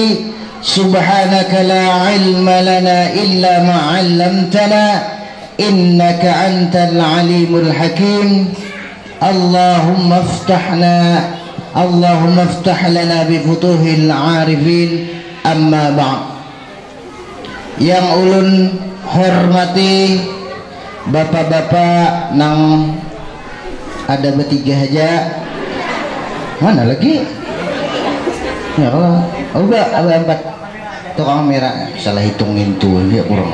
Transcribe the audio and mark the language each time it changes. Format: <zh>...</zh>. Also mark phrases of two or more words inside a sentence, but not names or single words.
<ar>سبحانك لا علم لنا إلا ما علمتنا إنك أنت العليم الحكيم. اللهم افتح لنا بفتوح العارفين. أما بعد.</ar> <bjn>Yang ulun hormati bapak-bapak nang ada bertiga aja, mana lagi</bjn> <ar>ya Allah,</ar> <bjn>udah ada 4 tukang merah, salah hitungin tuh dia kurang.</bjn>